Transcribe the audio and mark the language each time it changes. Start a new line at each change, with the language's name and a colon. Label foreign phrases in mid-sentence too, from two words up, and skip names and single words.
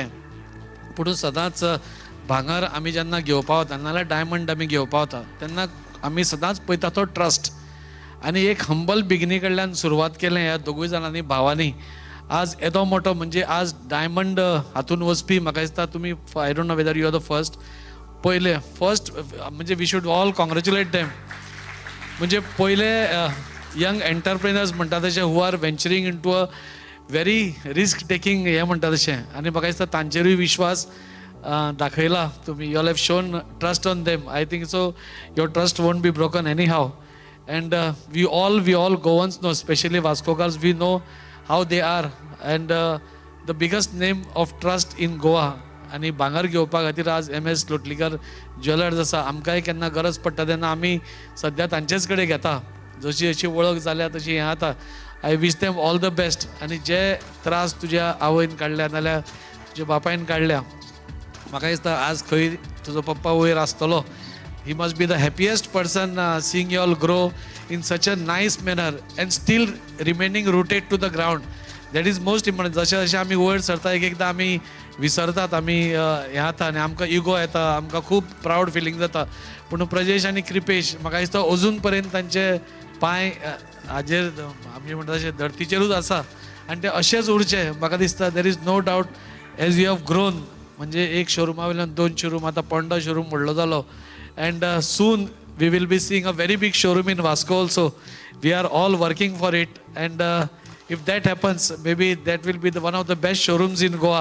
Konkani: पूण सदांच भांगर आमी जेन्ना घेवपा वता, नाजाल्यार डायमंड आमी घेवपा वता, तेन्ना आमी सदांच पळयता तो ट्रस्ट. आनी एक
English: humble beginning
Konkani: कडल्यान सुरवात केलें ह्या दोगूय जाणांनी भावांनी. आज येदो मोठो म्हणजे आज डायमंड हातून वचपी म्हाका दिसता तुमी,
English: I don't know whether you are the first म्हणजे we should all congratulate them.
Konkani: म्हणजे पयले
English: young entrepreneurs
Konkani: म्हणटा तशें
English: who are venturing into a very risk taking
Konkani: हें म्हणटा तशें. आनी म्हाका दिसता तांचेरूय विश्वास दाखयला तुमी.
English: You all have shown trust on them. I think so your trust won't be broken anyhow. And we all Goans know, especially Vascogars, we know how they are, and the biggest name of trust in Goa.
Konkani: आणि भांगर घेवपा खातीर आज MS लोटलीकर ज्वेलर्स आसा. आमकांय केन्ना गरज पडटा तेन्ना आमी सद्या तांचेच कडेन घेता. जशी अशी वळख जाल्या तशी हें आतां.
English: I wish them all the best.
Konkani: आनी जे त्रास तुज्या आवयन काडल्या नाल्यार तुज्या बापायन काडल्या, म्हाका दिसता आज खंय तुजो पप्पा वयर आसतलो,
English: he must be the happiest person seeing you all grow in such a nice manner and still remaining rooted to the ground. That is most important.
Konkani: जशें जशें आमी वयर सरता एक एकदां आमी विसरतात, आमी हें जाता आनी आमकां इगो येता, आमकां खूब
English: proud feeling
Konkani: जाता. पूण प्रजेश आनी कृपेश म्हाका दिसता अजून पर्यंत तांचे पांय हाजेर आमी म्हणटा तशें धर्तीचेरूच आसा आनी ते अशेंच उरचे म्हाका दिसता.
English: There is no doubt as you have grown,
Konkani: म्हणजे एक शोरुमा वयल्यान 2 शोरूम, आतां पोंडा शोरूम व्हडलो जालो.
English: And soon we will be seeing a very big showroom in Vasco also. We are all working for it. अँड if that happens, maybe that will be one of the best showrooms in Goa.